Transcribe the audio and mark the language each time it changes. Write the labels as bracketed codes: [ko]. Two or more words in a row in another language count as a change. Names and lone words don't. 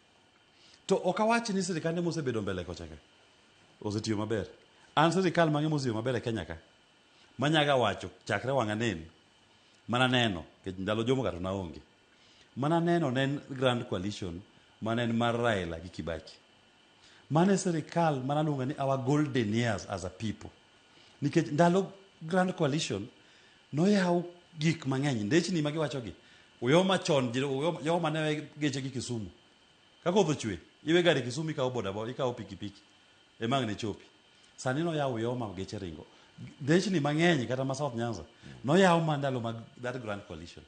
[luo] To ok awachi ni sirikande mosebedo mbele kocha ka osetiyo maber. An sirikal mang'e mosetiyo maber e Kenya ka manyaga wacho chakre wang'a neno mana neno ke ndalo jomo gato naonge. Mana neno nen Grand Coalition manen mar Raila gi Kibaki. Mane sirikal mana lunga ni [en] our golden years as a people. [luo] Nikech ndalo Grand Coalition noyaw gik mang'eny ndechni magi wacho gi. Uyo machon yo mane geche gi Kisumu. Kako odho chwe, iwe gari Kisumu ikawo bodaboda, ikawo pikipiki. Emang ne chopi. Sani no yawo yo ma geche ringo. Ndechni mang'eny kata ma South Nyanza no yawo mandalo mag that Grand Coalition.